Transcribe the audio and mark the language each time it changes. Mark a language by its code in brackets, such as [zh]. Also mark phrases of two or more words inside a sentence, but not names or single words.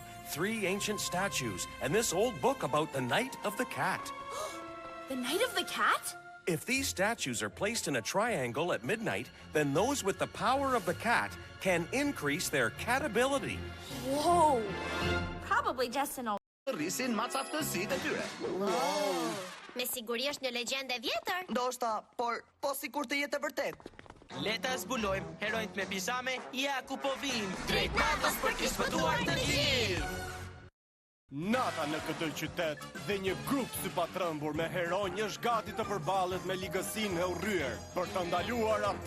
[en] 3 ancient statues and this old book about the Night of the Cat. The Night of the Cat? If these statues are placed in a triangle at midnight, then those with the power of the cat can increase their cat ability. Whoa! Probably just an old... [sq] Rrisin macaftësitë e tyre. [en] Wow! [sq] Me siguri është një legjendë e vjetër. Ndoshta, po sikur të jetë e vërtet. Le ta zbulojmë heronjt me pijame, ja ku po vinë. Drejt natës për t'i shpëtuar të gjithë. Nata në këtë qytet dhe një grup si patrëmbur me heronj është gati të përballet me ligësinë e urryer për të ndaluar ata.